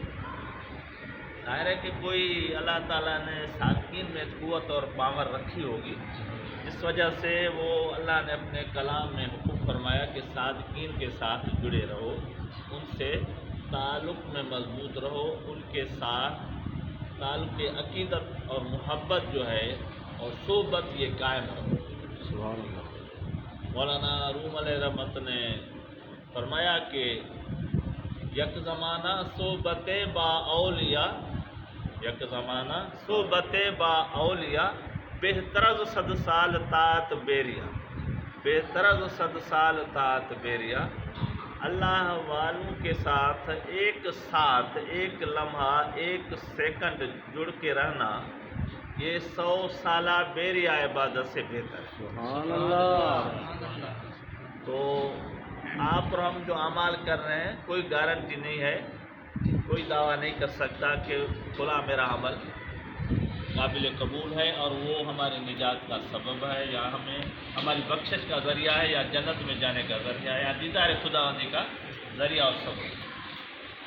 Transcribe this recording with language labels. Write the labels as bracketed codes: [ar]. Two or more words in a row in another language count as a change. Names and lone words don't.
[ur] ظاہر ہے کہ کوئی اللہ تعالیٰ نے صادقین میں قوت اور پاور رکھی ہوگی، جس وجہ سے وہ اللہ نے اپنے کلام میں حکم فرمایا کہ صادقین کے ساتھ جڑے رہو، ان سے تعلق میں مضبوط رہو، ان کے ساتھ تعلق عقیدت اور محبت جو ہے اور صحبت یہ قائم رہو۔ [ar] سبحان اللہ۔ [ur] مولانا روم علیہ رحمت نے فرمایا کہ [fa] یک زمانہ صحبت با اولیاء، یک زمانہ صحبت با اولیاء، بہتر از 100 سال طاعت بیریا، بہتر از 100 سال طاعت بیریا۔ [ur] اللہ والوں کے ساتھ ایک لمحہ، ایک سیکنڈ جڑ کے رہنا، یہ 100 سالہ بیریا عبادت سے بہتر ہے۔ [ar] سبحان اللہ۔ [ur] تو آپ اور ہم جو اعمال کر رہے ہیں، کوئی گارنٹی نہیں ہے، کوئی دعویٰ نہیں کر سکتا کہ فلاں میرا عمل قابل قبول ہے اور وہ ہماری نجات کا سبب ہے، یا ہماری بخشش کا ذریعہ ہے، یا جنت میں جانے کا ذریعہ ہے، یا دیدار خداوندی کا ذریعہ اور سبب۔